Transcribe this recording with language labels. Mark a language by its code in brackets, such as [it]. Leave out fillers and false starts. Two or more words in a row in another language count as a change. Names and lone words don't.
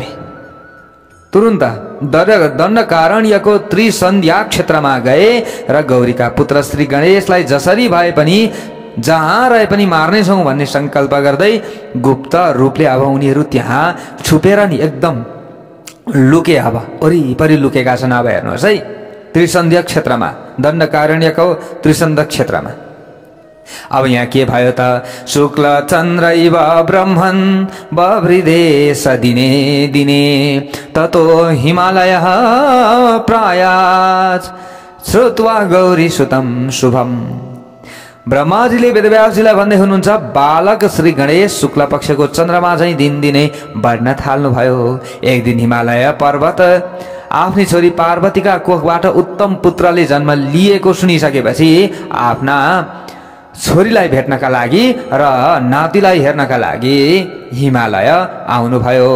[ne] तुरुन्त दण्डकारण्यको त्रिसन्ध्या क्षेत्रमा गए र गौरीका पुत्र श्री गणेशलाई जसरी भए पनि जहाँ रहे पनि मार्नेछौँ भन्ने संकल्प गर्दै गुप्त रूपले अब उनीहरू त्यहाँ छुपेर नि एकदम लुके, अब वरिपरि लुकेका छन्। अब हेर्नुहोस् है, त्रिसन्ध्या क्षेत्रमा, दण्डकारण्यको त्रिसन्ध्या क्षेत्रमा अब यहाँ के भयो त, [sa] शुक्ल चन्द्रैव ब्रह्मन् बभृदेश दिने दिने ततो हिमालय प्रायाज श्रुत्वा गौरी सुतम शुभम। [ne] ब्रह्माजीले वेदव्यासजीलाई भन्दै हुनुहुन्छ, बालक श्री गणेश शुक्ल पक्षको चन्द्रमा चाहिँ दिनदिनै बढ्न थाल्नुभयो। एक दिन हिमालय पर्वत आफ्नी छोरी पार्वतीका कोखबाट उत्तम पुत्रले जन्म लिएको सुनिसकेपछि आफ्ना छोरीलाई भेट्नका लागि र नातिलाई हेर्नका लागि हिमालय आउनुभयो।